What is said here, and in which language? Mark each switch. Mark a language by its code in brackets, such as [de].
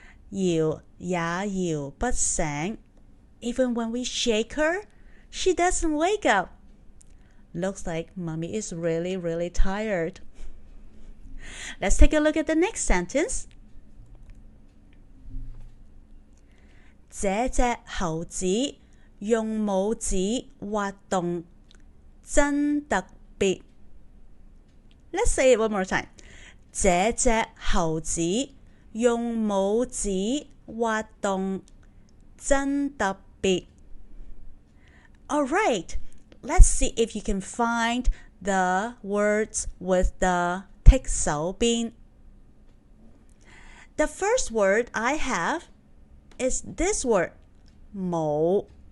[yue] 搖也搖不醒. [en] Even when we shake her, she doesn't wake up. Looks like mommy is really, really tired. Let's take a look at the next sentence. [yue] 這隻猴子用拇指滑動，真特別. [en] Let's say it one more time. [yue] 這隻猴子用拇指滑動，真特別. [en] All right, let's see if you can find the words with the 剔手邊. The first word I have is this word, 冇.